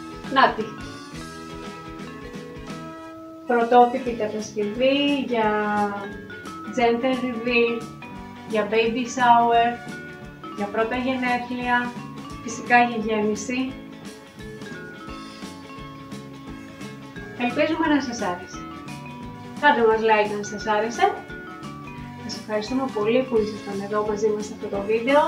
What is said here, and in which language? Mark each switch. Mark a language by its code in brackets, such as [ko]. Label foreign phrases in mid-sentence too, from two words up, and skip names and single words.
[el] Νάτι. Πρωτότυπη κατασκευή για [en] gender reveal, [el] για [en] baby shower, [el] για πρώτα γενέθλια, φυσικά για γέννηση. Ελπίζουμε να σας άρεσε. Κάντε μας like αν σας άρεσε. Σας ευχαριστούμε πολύ που ήσασταν εδώ μαζί μας σε αυτό το βίντεο.